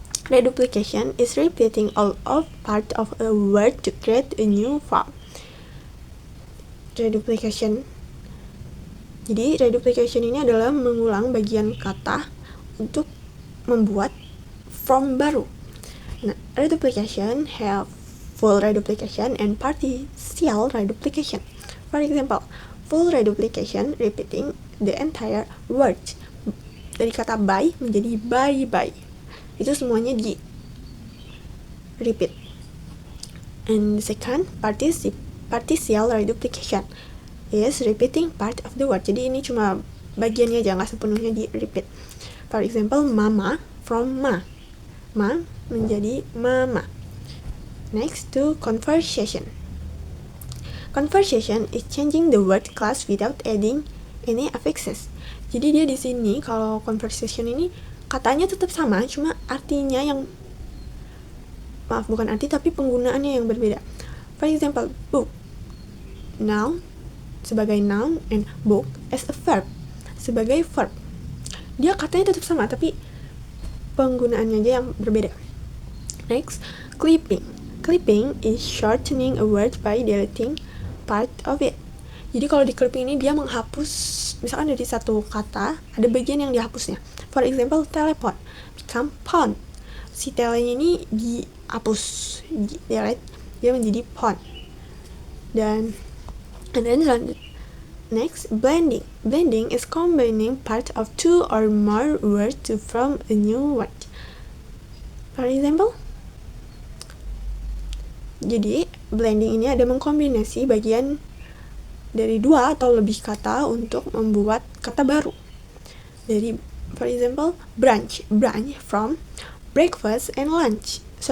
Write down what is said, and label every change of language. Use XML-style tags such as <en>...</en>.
<en>Reduplication is repeating all of part of a word to create a new form. Reduplication.</en> <id>Jadi reduplication ini adalah mengulang bagian kata untuk membuat form baru.</id> <en>Nah, reduplication have full reduplication and partial reduplication. For example, full reduplication repeating the entire word.</en> <id>Dari kata buy menjadi buy. Itu semuanya di repeat.</id> <en>And the second, partial reduplication is repeating part of the word.</en> <id>Jadi ini cuma bagiannya aja, nggak sepenuhnya di repeat.</id> <en>For example, mama from ma</en> <id>menjadi</id> <en>mama. Next, to conversation. Conversation is changing the word class without adding any affixes.</en> <id>Jadi dia di sini kalau conversation ini katanya tetap sama, cuma artinya yang bukan arti tapi penggunaannya yang berbeda.</id> <en>For example, book noun</en> <id>sebagai</id> <en>noun and book as a verb sebagai verb.</en> <id>Dia katanya tetap sama tapi penggunaannya aja yang berbeda.</id> <en>Next, clipping. Clipping is shortening a word by deleting part of it.</en> <id>Jadi kalau di clipping ini dia menghapus, misalkan dari satu kata ada bagian yang dihapusnya.</id> <en>For example, telepon become phone.</en> <id>Si telenya ini dihapus, delete, dia menjadi phone.</id> <en>And then next, blending. Blending is combining part of 2 or more words to form a new word. For example,</en> <id>jadi blending ini ada mengkombinasi bagian dari 2 atau lebih kata untuk membuat kata baru. Dari,</id> <en>for example, branch from breakfast and lunch.</en>